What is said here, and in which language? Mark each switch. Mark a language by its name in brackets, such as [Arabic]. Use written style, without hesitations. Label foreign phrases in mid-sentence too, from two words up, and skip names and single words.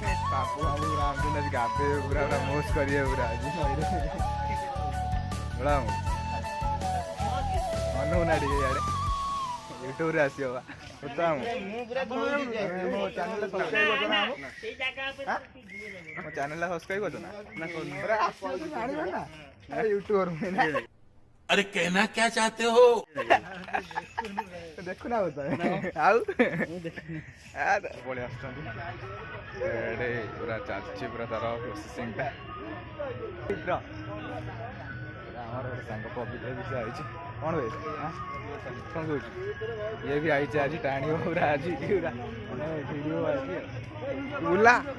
[Odia] ବାପୁ ବାବୁ ପୁରା ଆଜି ଗାଧେଇବେ ପୁରା ପୁରା ମୋସ୍ କରିବେ ପୁରା ଆଜି ଅନଉ ନା ଟିକେ ଇଆଡ଼େ ୟୁଟ୍ୟୁବରେ ଆସିବ ବା ମୋ ଚ୍ୟାନେଲଟା ସବସ୍କ୍ରାଇବ୍ କରୁଛ ନା ଜାଣିବ ନା ୟୁଟ୍ୟୁବର [Hindi] अरे कहना क्या चाहते हो [Odia] ଦେଖୁନା ଆଉ ପଳେଇ ଆସୁଛନ୍ତି ଏଡ଼େ ପୁରା ଚାଲିଛି ପୁରା ତାର ପ୍ରୋସେସିଂଟା ଆମର ଗୋଟେ ସାଙ୍ଗ ପବିତ୍ର ବି ସେ ଆଇଛି କ'ଣ ବେ କ'ଣ କହୁଛୁ ଇଏ ବି ଆଇଛି ଆଜି ଟାଣିବ ପୁରା ଆଜି ପୁରା ଭିଡ଼ିଓ ଆଜି ବୁଲା